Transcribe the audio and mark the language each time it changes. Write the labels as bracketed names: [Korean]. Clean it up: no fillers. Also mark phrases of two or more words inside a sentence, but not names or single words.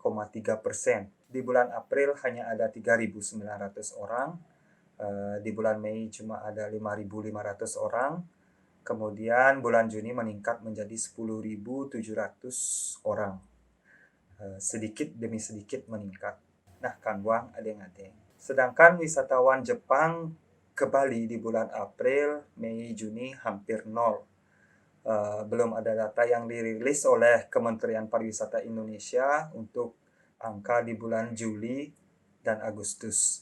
[Indonesian] Di bulan April hanya ada 3.900 orang, di bulan Mei cuma ada 5.500 orang, kemudian bulan Juni meningkat menjadi 10.700 orang. Sedikit demi sedikit meningkat. Nah, kanwang adeng-adeng. Sedangkan wisatawan Jepang ke Bali di bulan April, Mei, Juni hampir nol. Belum ada data yang dirilis oleh Kementerian Pariwisata Indonesia untuk angka di bulan Juli dan Agustus.